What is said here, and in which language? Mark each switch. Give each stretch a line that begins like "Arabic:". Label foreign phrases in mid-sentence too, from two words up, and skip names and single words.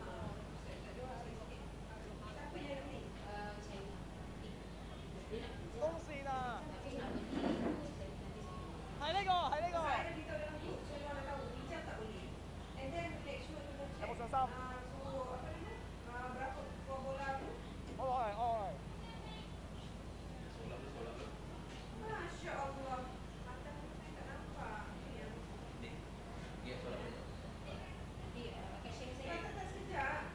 Cantonese: 風扇啊！係呢個，係呢個。有冇信心？我攞嚟，我攞嚟。
Arabic: Masya Allah.
Malay: Mata saya tak nampak. Dia solat banyak. Mata tak sekejap.